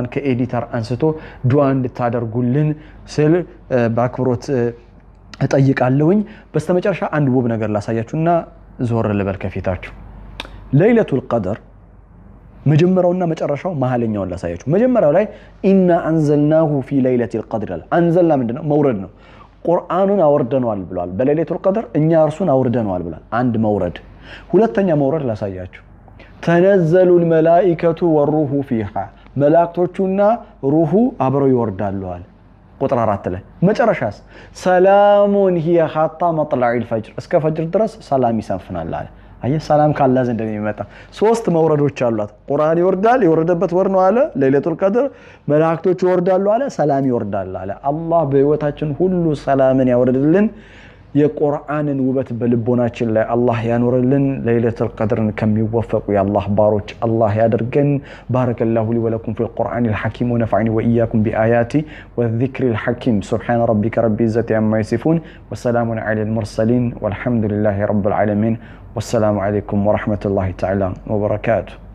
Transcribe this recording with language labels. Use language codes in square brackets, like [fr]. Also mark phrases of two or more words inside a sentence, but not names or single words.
[am] ከኤዲተር አንስቶ ዱዓ እንድታደርጉልን ስል በአክብሮት እጠይቃለሁኝ በስተመጨረሻ አንድ ውብ ነገር ላሳያችሁና ዞር ልበል ከፊታችሁ ለይለቱል ቀድር መጀመሪያውና መጨረሻው መሐለኛውን ላሳያችሁ መጀመሪያው ላይ [ar] إنا أنزلناه في ليلة القدر [am] አንዘልና ምንድነው መውረድ ነው ቁርአኑን አወርደናል ብሏል በለይለቱል ቀድር እኛ እርሱን አወርደናል ብሏል አንድ መውረድ ሁለተኛ መውረድ ላሳያችሁ [ar] تنزل الملائكة والروح فيها [am] መላእክቶቹና ሩሁ አብረው ይወርዳሉ አለ ቁጥር 4 ላይ መጨረሻስ ሰላሙን [ar] هي حتى مطلع الفجر [am] እስከ ፈጅር ድረስ ሰላም ይሰፍናል አለ አየ ሰላም ካላ ዘንድ እንደሚመጣ ሶስት መውረዶች አሏት ቁርአን ይወርዳል የወረደበት ወር ነው አለ ለይለቱል ቀድር መላእክቶች ይወርዳሉ አለ ሰላም ይወርዳል አለ አላህ በህይወታችን ሁሉ ሰላምን ያወርድልን የቁርአንን ውበት በልቦናችን ላይ አላህ ያኖርልን ለይለቱል ቀድርን ከሚወፈቁ የአላህ ባሮች አላህ ያደርገን [ar] بارك الله لي ولكم في القرآن الحكيم ونفعني وإياكم بالآيات والذكر الحكيم سبحان ربك رب العزة عما يصفون وسلام على المرسلين والحمد لله رب العالمين والسلام عليكم ورحمة الله تعالى وبركاته